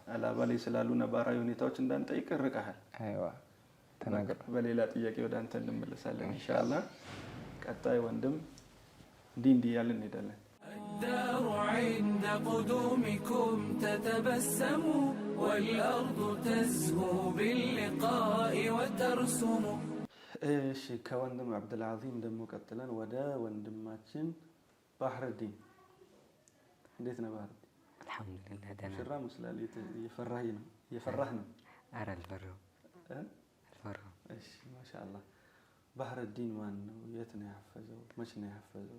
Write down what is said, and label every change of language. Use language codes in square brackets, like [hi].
[am] ሀላባ ላይ ስላሉ ነባራዊ ሁኔታዎች እንዳንጠይቅ ርቀሃል። አይዋ። ተናገር። በሌላ ጥያቄ ወደ አንተ እንመለሳለን ኢንሻአላህ። ቀጣይ ወንድም እንዲህ ያልን እንሄዳለን። [ar] الدار عند قدومكم تتبسم والأرض تزهو باللقاء وترسم. [am] እሺ ከወንድም አብዱል ዐዚም ደግሞ ቀጥለን ወደ ወንድማችን ባህረዲን። እንዴት ነው ባህረዲን? አልሐምዱሊላህ ደህና። ሽራ መስላል። እየፈራህ ነው? ኧረ አልፈራሁም። እሺ ማሻአላህ። ባህረዲን ማን ነው? የት ነው ያፈዘው? መች ነው ያፈዘው?